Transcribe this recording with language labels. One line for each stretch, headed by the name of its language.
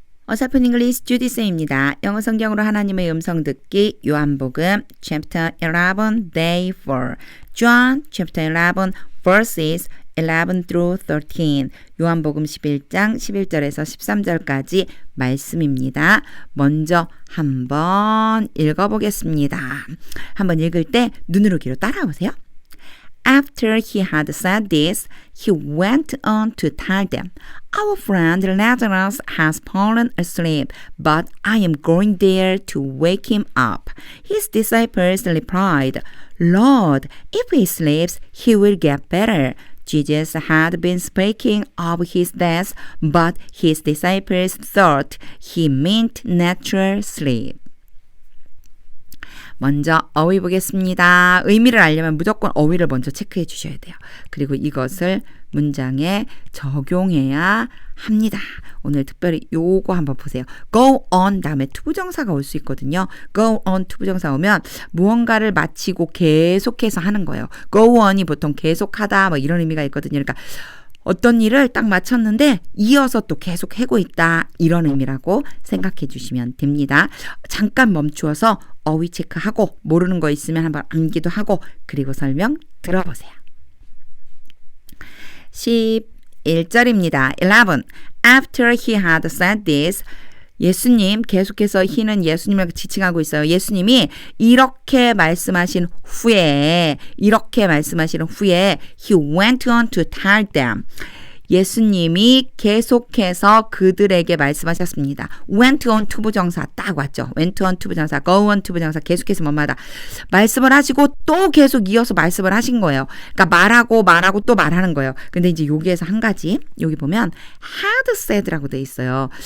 Korean: 어설픈 잉글리시 주디쌤입니다. 영어 성경으로 하나님의 음성 듣기 요한복음 chapter 11 day 4
English: John chapter 11 verses 11 through 13
Korean: 요한복음 11장 11절에서 13절까지 말씀입니다. 먼저 한번 읽어보겠습니다. 한번 읽을 때 눈으로 귀로 따라오세요.
English: After he had said this, he went on to tell them, Our friend Lazarus has fallen asleep, but I am going there to wake him up. His disciples replied, Lord, if he sleeps, he will get better. Jesus had been speaking of his death, but his disciples thought he meant natural sleep.
Korean: 먼저 어휘 보겠습니다. 의미를 알려면 무조건 어휘를 먼저 체크해 주셔야 돼요. 그리고 이것을 문장에 적용해야 합니다. 오늘 특별히 요거 한번 보세요. go on 다음에 투부정사가 올 수 있거든요. go on 투부정사 오면 무언가를 마치고 계속해서 하는 거예요. go on이 보통 계속하다 뭐 이런 의미가 있거든요. 그러니까 어떤 일을 딱 마쳤는데 이어서 또 계속 하고 있다 이런 의미라고 생각해 주시면 됩니다. 잠깐 멈추어서 어휘 체크하고 모르는 거 있으면 한번 암기도 하고 그리고 설명 들어보세요. 11절입니다. 11.
English: After he had said this,
Korean: 예수님 계속해서 he는 예수님을 지칭하고 있어요. 예수님이 이렇게 말씀하신 후에
English: he went on to tell them.
Korean: 예수님이 계속해서 그들에게 말씀하셨습니다. went on 투부정사 딱 왔죠. went on 투부정사, go on 투부정사 계속해서 뭐마다 말씀을 하시고 또 계속 이어서 말씀을 하신 거예요. 그러니까 말하고 또 말하는 거예요. 근데 이제 여기에서 한 가지 여기 보면 had said라고 돼 있어요.